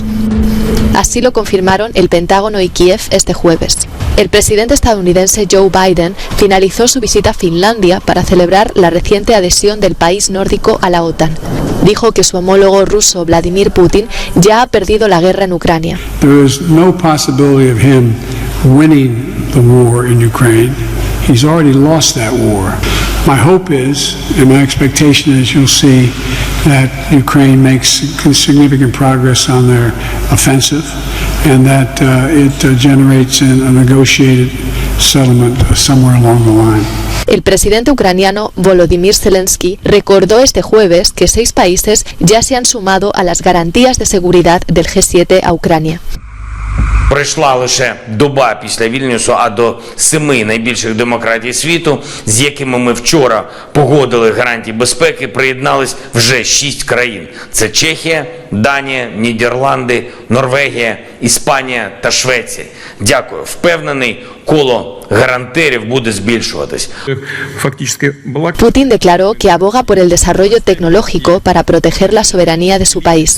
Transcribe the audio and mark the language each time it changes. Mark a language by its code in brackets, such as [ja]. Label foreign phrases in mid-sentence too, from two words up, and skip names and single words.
[es] Así lo confirmaron el Pentágono y Kiev este jueves. El presidente estadounidense Joe Biden finalizó su visita a Finlandia para celebrar la reciente adhesión del país nórdico a la OTAN. Dijo que su homólogo ruso Vladimir Putin ya ha perdido la guerra en Ucrania. [en] There is no possibility of him winning the war in Ukraine. He's already lost that war. My hope is, and my expectation is, you'll see that Ukraine makes significant progress on their offensive, and that it generates a negotiated settlement somewhere along the line. [es] El presidente ucraniano Volodymyr Zelensky recordó este jueves que 6 países ya se han sumado a las garantías de seguridad del G7 a Ucrania. [uk] Пройшла лише доба після Вільнюсу, а до 7 найбільших демократій світу, з якими ми вчора погодили гарантії безпеки, приєднались вже 6 країн. Це Чехія, Данія, Нідерланди, Норвегія, Іспанія та Швеція. Дякую. Впевнений, коло гарантерів буде збільшуватись. [es] Putin declaró que aboga por el desarrollo tecnológico para proteger la soberanía de su país.